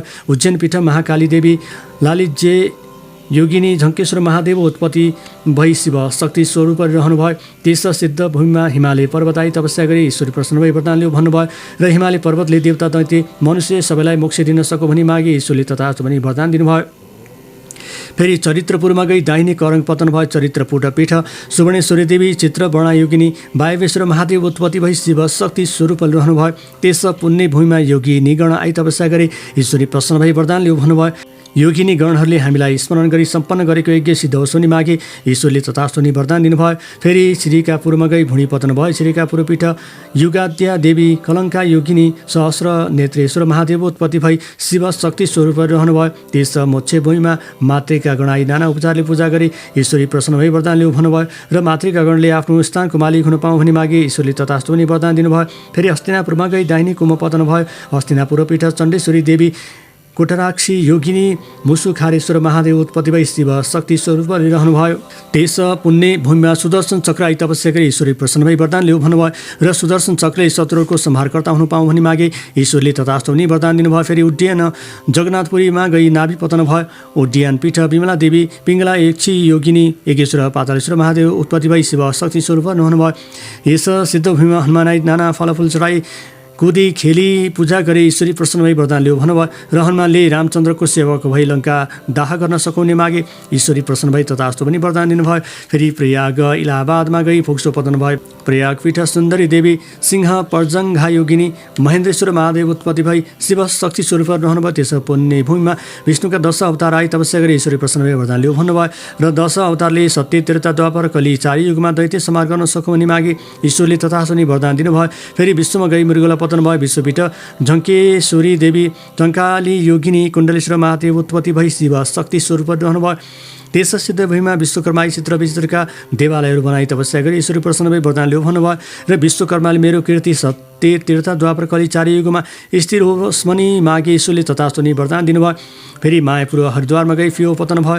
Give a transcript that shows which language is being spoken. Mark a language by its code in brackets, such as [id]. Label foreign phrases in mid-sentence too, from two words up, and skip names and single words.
[ne] उज्जैन पीठ महाकाली देवी लालिज्य योगिनी झङ्केश्वर महादेव उत्पत्ति भई शिव शक्ति स्वरूपले रहनुभयो। त्यस सिद्ध भूमिमा हिमालय पर्वत आई तपस्या गरी ईश्वरी प्रसन्न भई वरदान ल्याऊ भन्नुभयो र हिमालय पर्वतले देवता दैत्य मनुष्य सबैलाई मोक्ष दिन सकौँ भनी मागे। ईश्वरले तथास्तु भनी वरदान दिनुभयो। फेरि चरित्रपुरमा गई दाहिने करङ पतन भयो। चरित्रपुर पीठ सुवर्णेश्वरी देवी चित्रवर्णा योगिनी वायवेश्वर महादेव उत्पत्ति भई शिव शक्ति स्वरूपले रहनुभयो। त्यस पुण्य भूमिमा योगी निगण आई तपस्या गरी ईश्वरी प्रसन्न भई वरदान ल्याऊ भन्नुभयो। योगिनी गणहरूले हामीलाई स्मरण गरी सम्पन्न गरेको यज्ञ सिद्ध होस् भनी मागे। ईश्वरले तथास्तु भनी वरदान दिनुभयो। फेरि श्रीकापुरमा गई भुँडी पतन भयो। श्रीकापुर पीठ युगाद्या देवी कलङ्का योगिनी सहस्र नेत्रेश्वर महादेव उत्पत्ति भई शिव शक्ति स्वरूपले रहनुभयो। त्यस मोक्ष भूमिमा मातृका गण आई नाना उपचारले पूजा गरी ईश्वरी प्रसन्न भई वरदान ल्याऊ भन्नुभयो र मातृका गणले आफ्नो स्थानको मालिक हुन पाऊँ भनी मागे। ईश्वरले तथास्तु भनी वरदान दिनुभयो। फेरि हस्तिनापुरमा गई दाहिने कुम पतन भयो। हस्तिनापुर पीठ चण्डेश्वरी देवी कोटराक्षी योगिनी मुसुखारेश्वर महादेव उत्पत्ति भई शिव शक्ति स्वरूपले रहनुभयो। त्यस पुण्य भूमिमा सुदर्शन चक्र आई तपस्या गरी ईश्वरी प्रसन्न भई वरदान ल्याऊ भन्नुभयो र सुदर्शन चक्रले शत्रुहरूको संहारकर्ता हुनु पाऊँ भनी मागे। ईश्वरले तथास्तु भनी वरदान दिनुभयो। फेरि उड्डयन जगन्नाथपुरीमा गई नाभि पतन भयो। उड्डयन पीठ विमला देवी पिङ्गला यक्षी योगिनी एकेश्वर पातालेश्वर महादेव उत्पत्ति भई शिव शक्ति स्वरूपले रहनुभयो। यस सिद्ध भूमिमा हनुमान आई नाना फलफुल चढाई कुदी खेली पूजा गरे। ईश्वरी प्रसन्न भई वरदान ल्याऊ भन्नुभयो र हनुमानले रामचन्द्रको सेवक भई लङ्का दाह गर्न सकाउने मागे। ईश्वरी प्रसन्न भई तथास्तु भनी वरदान दिनुभयो। फेरि प्रयाग इलाहाबादमा गई फोक्सो पतन भयो। प्रयाग पीठ सुन्दरी देवी सिंह पर्जङ्घा योगिनी महेन्द्रेश्वर महादेव उत्पत्ति भई शिव शक्ति स्वरूपले रहनुभयो। त्यस पुण्य भूमिमा विष्णुका 10 अवतार आई तपस्या गरी ईश्वरी प्रसन्न भई वरदान ल्याऊ भन्नुभयो र 10 अवतारले सत्य त्रेता द्वापर कली 4 युगमा दैत्य संहार गर्न सकौँ भनी मागे। ईश्वरले तथास्तु भनी वरदान दिनुभयो। फेरि विश्वमा गई मृगला पतन भयो। विश्वपीठ झङ्केश्वरी देवी टङ्काली योगिनी कुण्डलेश्वर महादेव उत्पत्ति भई शिव शक्ति स्वरूपले रहनुभयो। त्यस सिद्ध भूमिमा विश्वकर्मा चित्र विचित्रका देवालयहरू बनाई तपस्या गरी ईश्वरी प्रसन्न भई वरदान ल्याऊ भन्नुभयो र विश्वकर्माले मेरो कीर्ति सत्य तीर्थ द्वापर कली 4 युगमा स्थिर होस् भनी मागे। ईश्वरले तथास्तु भनी वरदान दिनुभयो। फेरि मायापुर हरिद्वारमा गई फियो पतन भयो।